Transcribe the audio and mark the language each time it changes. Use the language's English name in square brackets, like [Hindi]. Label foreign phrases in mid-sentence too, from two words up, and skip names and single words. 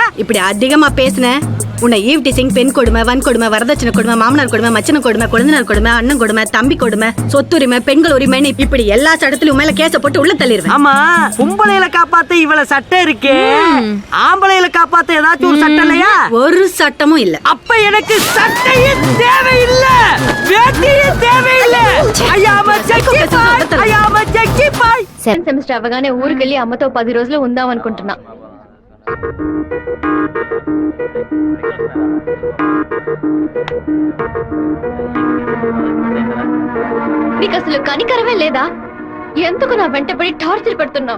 [Tamil] இப்படி அதிகமா பேசுன உன்னை [English] eve teasing [Tamil] பெண் கொடுமை வன் கொடுமை வரதட்சணை கொடுமை மாமனார் கொடுமை மச்சன கொடுமை குழந்தைனார் கொடுமை அண்ணன் கொடுமை தம்பி கொடுமை சொத்துரிமை பெண்கள் உரிமைன்னு இப்படி எல்லா சட்டத்திலும் மேல கேச போட்டு உள்ள தள்ளிடுவேன் ஆமா பொம்பளையில காப்பாத்த இவ்வளவு சட்டம் இருக்கே ஆம்பளையில காப்பாத்த ஏதாச்சும் ஒரு சட்டம் இல்லையா ஒரு சட்டமும் இல்ல அப்ப எனக்கு சட்டையே தேவையில்லை வேட்டியே தேவையில்லை ஐயாம ஜக்கி பாய் [Telugu] సెమిస్టర్ అవగానే ఊరికెళ్ళి అమ్మతో 10 రోజులు ఉందాం అనుకుంటున్నా. నీకు అసలు కనికరమే లేదా? ఎందుకు నా వెంటబడి టార్చర్ పెడుతున్నావు?